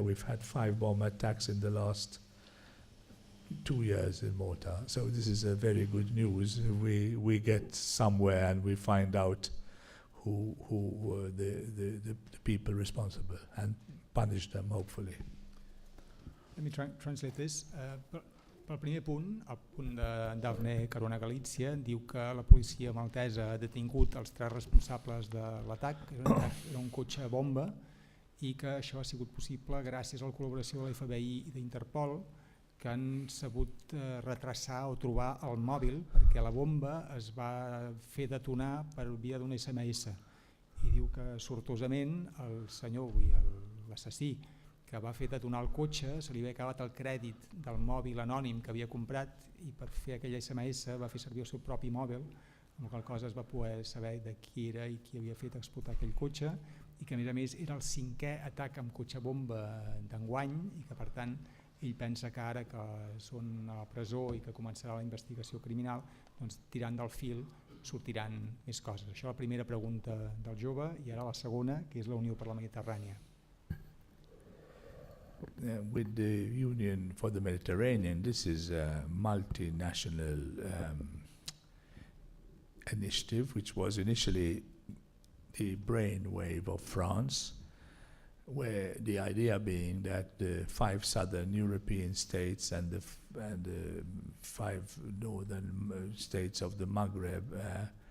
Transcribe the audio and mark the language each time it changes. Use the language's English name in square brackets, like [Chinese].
[English] We've had 5 bomb attacks in the last 2 years in Malta. So this is a very good news. We get somewhere and we find out who were the people responsible and punish them, hopefully. Let me translate this. [Catalan] Pel primer punt, el punt de Daphne Caruana Galizia, diu que la policia maltesa ha detingut els 3 responsables de l'atac, era un cotxe bomba, i que això ha sigut possible gràcies a la col·laboració de l'FBI i d'Interpol, que han sabut retrasar o trobar el mòbil, perquè la bomba es va fer detonar per via d'un SMS. I diu que sortosament el senyor, l'assassí, que va fer detonar el cotxe, se li havia acabat el crèdit del mòbil anònim que havia comprat i per fer aquell SMS va fer servir el seu propi mòbil, amb la qual cosa es va poder saber de qui era i qui havia fet explotar aquell cotxe, i que a més era el 5è atac amb cotxe bomba d'enguany, i que per tant ell pensa que ara que són a la presó i que començarà la investigació criminal, doncs tirant del fil sortiran més coses. Això és la primera pregunta del jove, i ara la segona, que és la Unió per la Mediterrània. [English] With the Union for the Mediterranean, this is a multinational initiative, which was initially the brainwave of France, where the idea being that the 5 southern European states and the 5 northern states of the Maghreb